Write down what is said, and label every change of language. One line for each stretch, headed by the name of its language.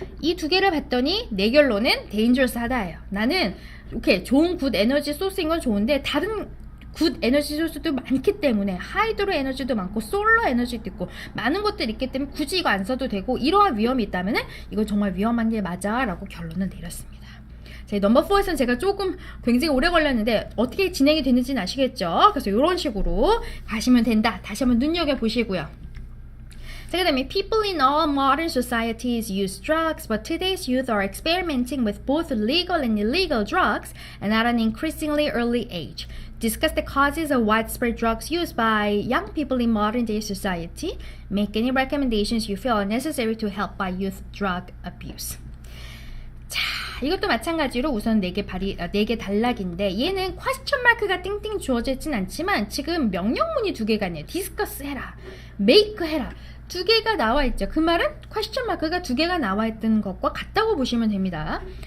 Korean: 이 두 개를 봤더니 내 결론은 dangerous 하다예요. 나는 오케이, 좋은 굿 에너지 소스인 건 좋은데 다른 굿 에너지 소스도 많기 때문에, 하이드로 에너지도 많고 솔러 에너지도 있고 많은 것들이 있기 때문에 굳이 이거 안 써도 되고, 이러한 위험이 있다면 이건 정말 위험한 게 맞아 라고 결론을 내렸습니다. 자, 넘버 4에서는 제가 조금 굉장히 오래 걸렸는데 어떻게 진행이 되는지는 아시겠죠? 그래서 이런 식으로 가시면 된다. 다시 한번 눈여겨보시고요. 자, 그 다음에
English: people in all modern societies use drugs, but today's youth are experimenting with both legal and illegal drugs and at an increasingly early age. Discuss the causes of widespread drugs use by young people in modern day society. Make any recommendations you feel are necessary to help by youth drug abuse.
Korean: 자, 이것도 마찬가지로 우선 4개 단락인데, 얘는 퀘스천 마크가 띵띵 주어져 있진 않지만 지금 명령문이 2개가 있네요. 디스커스 해라, 메이크 해라, 2개가 나와 있죠. 그 말은 퀘스천 마크가 2개가 나와 있던 것과 같다고 보시면 됩니다.